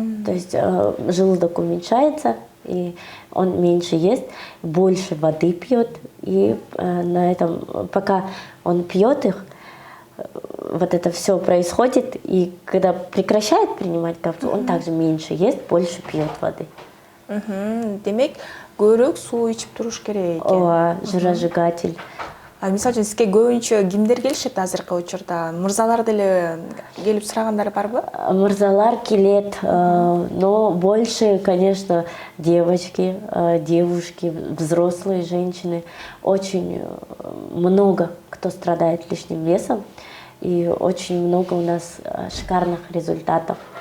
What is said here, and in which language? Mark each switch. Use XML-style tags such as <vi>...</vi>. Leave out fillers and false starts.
<ru>То есть желудок уменьшается, и он меньше ест, больше воды пьет, и на этом, пока он пьет их, вот это все происходит, и когда прекращает принимать капсулу, он также меньше ест, больше пьет воды.</ru> <ky>Демек, көбүрөөк суу ичип туруш керек экен.</ky> <ru>Жиросжигатель.</ru> <ky>Мисалы үчүн сизге көбүнчө кимдер келишет азыркы учурда? Мырзалар деле келип сурагандар барбы? Мырзалар келет,</ky> <ru>но больше, конечно, девочки, девушки, взрослые женщины. Очень много кто страдает лишним весом, и очень много у нас шикарных результатов.</ru>